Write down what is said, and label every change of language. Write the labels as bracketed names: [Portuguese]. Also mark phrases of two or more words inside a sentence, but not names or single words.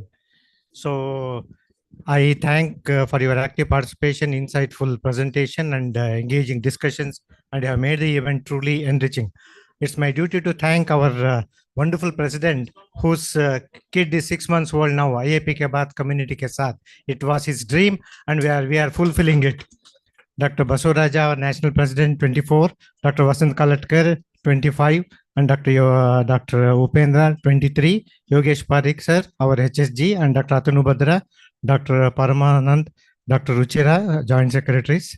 [English] So I thank for your active participation, insightful presentation, and engaging discussions, and you have made the event truly enriching. It's my duty to thank our wonderful president, whose kid is 6 months old now, [Hindi] IAP ke baad community ke saath. [English] It was his dream, and we are fulfilling it. Dr. Basuraja, our national president, 24, Dr. Vasant Kalatkar, 25, and Dr. Upendra, 23, Yogesh Parikh, sir, our HSG, and Dr. Atanu Badra, Dr. Paramanand, Dr. Ruchira, joint secretaries.